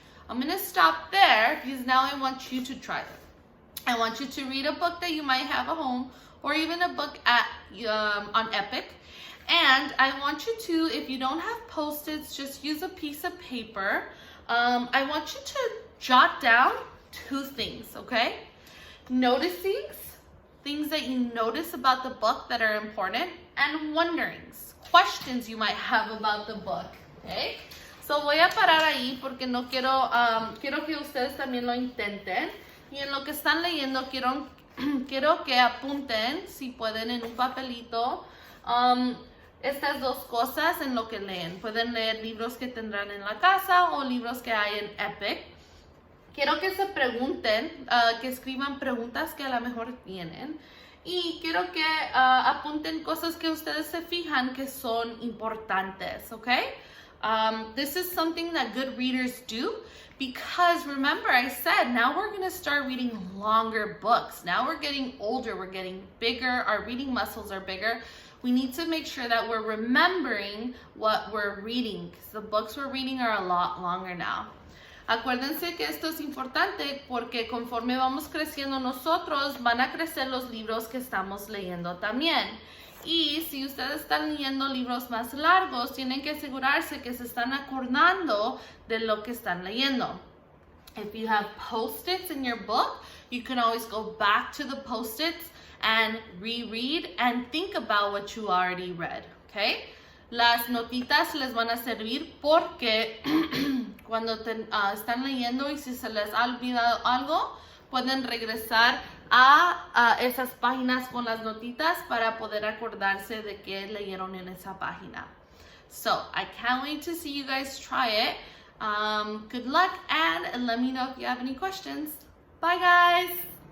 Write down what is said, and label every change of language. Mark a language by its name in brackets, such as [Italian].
[English] I'm going to stop there because now I want you to try it. I want you to read a book that you might have at home, or even a book on Epic, And I want you to, if you don't have Post-its, just use a piece of paper I want you to jot down 2 things, okay? Noticings, things that you notice about the book that are important, and wonderings, questions you might have about the book, okay? [Spanish] So voy a parar ahí porque no quiero, quiero que ustedes también lo intenten. Y en lo que están leyendo, quiero que apunten, si pueden, en un papelito, estas 2 cosas en lo que leen. Pueden leer libros que tendrán en la casa o libros que hay en Epic. Quiero que se pregunten, que escriban preguntas que a lo mejor tienen. Y quiero que apunten cosas que ustedes se fijan que son importantes, ¿ok? [English] This is something that good readers do because remember I said now we're going to start reading longer books. Now we're getting older, we're getting bigger, our reading muscles are bigger. We need to make sure that we're remembering what we're reading because the books we're reading are a lot longer now. [Spanish] Acuérdense que esto es importante porque conforme vamos creciendo nosotros, van a crecer los libros que estamos leyendo también. Y si ustedes están leyendo libros más largos, tienen que asegurarse que se están acordando de lo que están leyendo. [English] If you have post-its in your book, you can always go back to the post-its and reread and think about what you already read, okay? [Spanish] Las notitas les van a servir porque cuando están leyendo y si se les ha olvidado algo, pueden regresar a esas páginas con las notitas para poder acordarse de qué leyeron en esa página. [English] So, I can't wait to see you guys try it. Good luck and let me know if you have any questions. Bye guys!